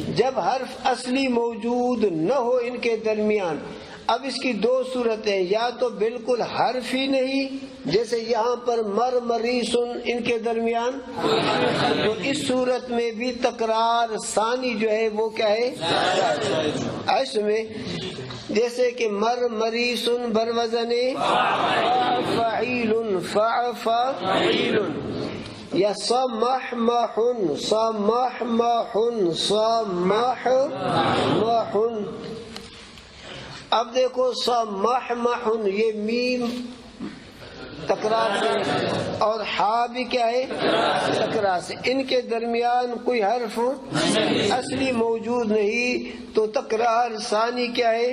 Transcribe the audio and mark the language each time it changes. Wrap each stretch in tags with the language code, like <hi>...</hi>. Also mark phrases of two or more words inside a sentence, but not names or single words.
<ur>جب حرف اصلی موجود نہ ہو ان کے درمیان، اب اس کی 2 صورتیں، یا تو بالکل حرف ہی نہیں جیسے یہاں پر مرمریسن ان کے درمیان، تو اس صورت میں بھی تکرار ثانی جو ہے وہ کیا ہے؟ ایسے میں جیسے کہ مرمریسن بروزن فاعیل، فاعیل، یا سمحمحن، سمحمحن، سمحمحن۔ اب دیکھو سمحمحن یہ میم تکرار سے اور ہا بھی کیا ہے؟ تکرار سے، ان کے درمیان کوئی حرف اصلی موجود نہیں تو تکرار ثانی کیا ہے؟</ur>